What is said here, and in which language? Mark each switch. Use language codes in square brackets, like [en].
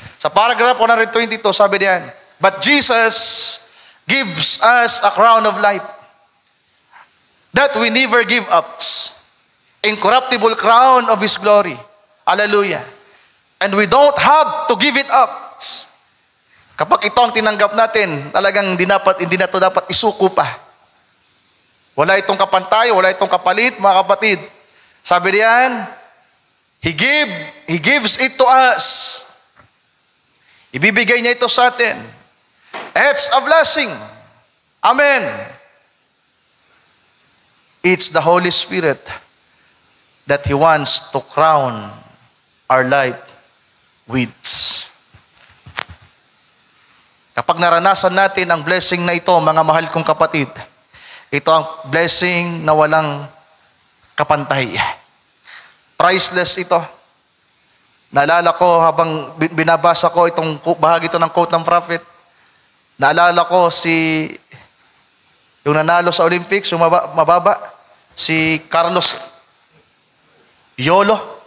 [tl] Sa paragraph 122, sabi diyan, [en] but Jesus gives us a crown of life that we never give up. Incorruptible crown of His glory. Hallelujah. And we don't have to give it up. [tl] Kapag ito ang tinanggap natin, talagang hindi na ito dapat isuko pa. Wala itong kapantay, wala itong kapalit, mga kapatid. Sabi diyan, [en] He gives it to us. [tl] Ibibigay niya ito sa atin. [en] It's a blessing. Amen. It's the Holy Spirit that He wants to crown our life with. [tl] Kapag naranasan natin ang blessing na ito, mga mahal kong kapatid, ito ang blessing na walang kapantay. Priceless ito. Naalala ko habang binabasa ko itong bahagi ito ng quote ng prophet, naalala ko yung nanalo sa Olympics, yung mababa, si Carlos Yolo.